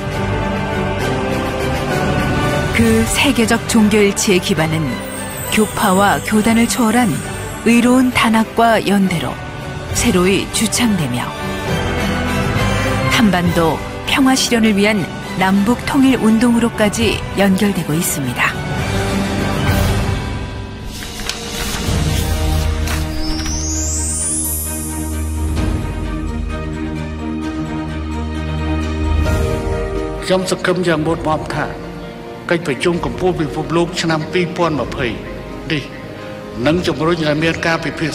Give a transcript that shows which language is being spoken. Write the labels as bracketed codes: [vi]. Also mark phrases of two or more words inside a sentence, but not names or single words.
[ko] 그 세계적 종교일치의 기반은 교파와 교단을 초월한 의로운 단합과 연대로 새로이 주창되며 한반도 평화 실현을 위한 남북 통일 운동으로까지 연결되고 있습니다. [km] ខ្ញុំសង្ឃឹមយ៉ាងមុតមមថាកិច្ចប្រជុំកម្ពុជាពិភពលោកឆ្នាំ2020នេះនឹងជំរុញឲ្យមានការពិភា